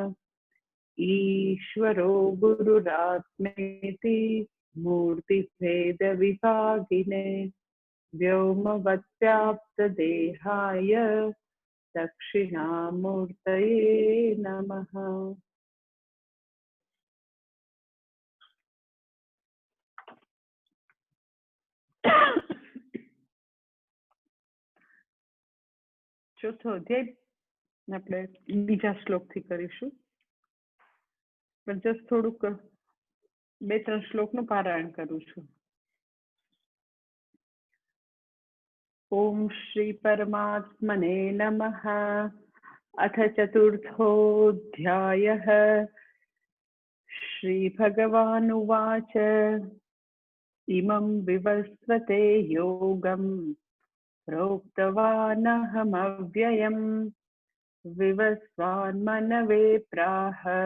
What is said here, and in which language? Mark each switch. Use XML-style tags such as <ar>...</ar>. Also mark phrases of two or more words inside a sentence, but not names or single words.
<sa>ईश्वरो गुरुरात्मेति मूर्तिभेदविभागिने व्योमवत्व्याप्तदेहाय दक्षिणामूर्तये नमः।</sa> <gu>ચોથો અધ્યાય આપણે બીજા શ્લોકથી કરીશું, પણ જસ્ટ થોડુંક 2-3 શ્લોકનું પારાયણ કરું છું.</gu> <sa>ओम श्री परमात्मने नमः। अथ चतुर्थोऽध्यायः। श्री भगवानुवाच इमं विवस्वते योगं प्रोक्तवानहमव्ययम् विवस्वान्मनवे प्राह</sa>